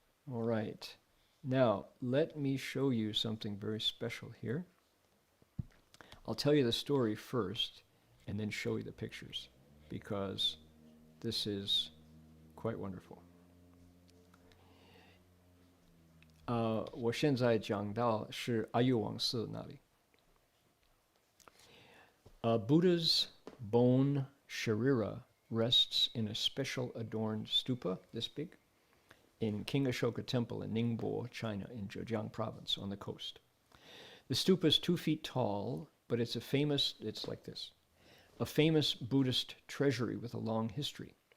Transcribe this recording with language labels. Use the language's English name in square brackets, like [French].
[English] All right. Now, let me show you something very special here. I'll tell you the story first and then show you the pictures, because this is quite wonderful. [Chinese] 我现在讲到是阿育王寺那里。 [English] Buddha's bone Sharira rests in a special adorned stupa, this big, in King Ashoka Temple in Ningbo, China, in Zhejiang Province on the coast. The stupa is 2 feet tall, but it's like this, a famous Buddhist treasury with a long history.